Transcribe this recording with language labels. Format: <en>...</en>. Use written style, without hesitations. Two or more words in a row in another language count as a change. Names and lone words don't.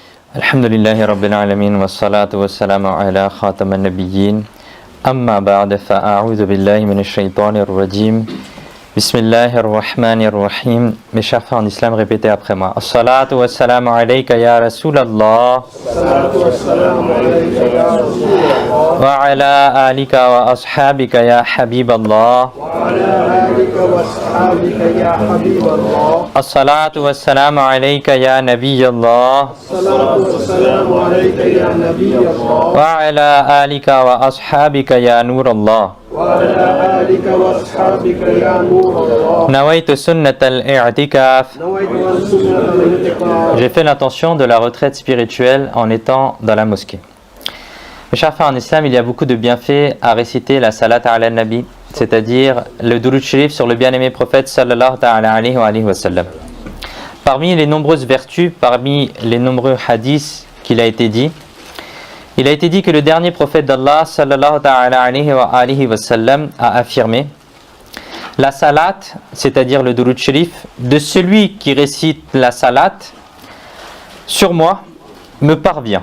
<ar>الحمد لله رب العالمين والصلاة والسلام على خاتم النبيين أما بعد فأعوذ بالله من الشيطان الرجيم بسم الله الرحمن الرحيم.</ar> <fr>Mes chers frères en islam, répétez après moi.</fr> <ar>الصلاة والسلام عليك يا رسول الله وعلى آلك وأصحابك يا حبيب الله. الصلاة والسلام عليك يا نبي الله وعلى آلك وأصحابك يا نور الله. نويت سنة الاعتكاف.</ar> <fr>J'ai fait l'intention de la retraite spirituelle en étant dans la mosquée. Mes chers frères en islam, il y a beaucoup de bienfaits à réciter la</fr> <ar>صلاة على النبي,</ar> <fr>c'est-à-dire le</fr> <ur>درود شریف</ur> <fr>sur le bien-aimé prophète</fr> <ar>صلى الله عليه وسلم.</ar> <fr>Parmi les nombreuses vertus, parmi les nombreux hadiths qu'il a été dit, il a été dit que le dernier prophète d'Allah</fr> <ar>صلى الله عليه وسلم</ar> <fr>a affirmé: la salat, c'est-à-dire le</fr> <ur>درود شریف,</ur> <fr>de celui qui récite la salat sur moi me parvient.</fr>